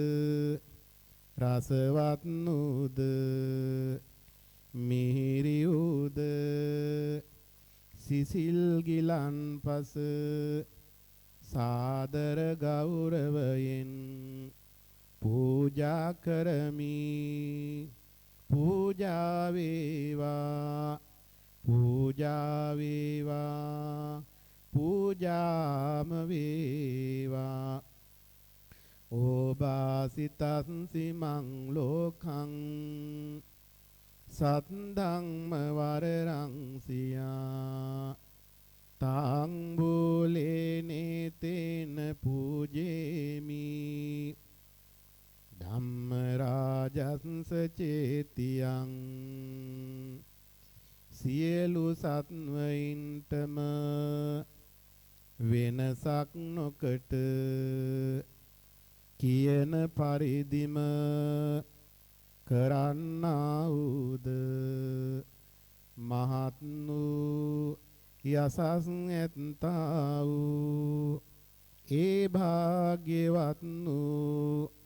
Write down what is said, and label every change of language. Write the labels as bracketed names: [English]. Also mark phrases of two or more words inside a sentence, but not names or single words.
[Sinhala] රසවත් නුද මිහිරි උද සිසිල් ගිලන්පස සාදර ගෞරවයෙන් පූජා කරමි පූජා වේවා පූජා වේවා පූජාම වේවා [Pali] ඕබාසිතස්සි මං ලෝකං සත්ධම්ම වරරං සියා තං බුලේනේ තේන පූජේමි ධම්ම රාජස්ස චේතියං [Sinhala] සියලු සත්වයින්ටම වෙනසක් නොකට කියන පරිදිම කරන්නා වූද මහත් වූ යසස් ඇත්තා වූ ඒ භාග්‍යවත් වූ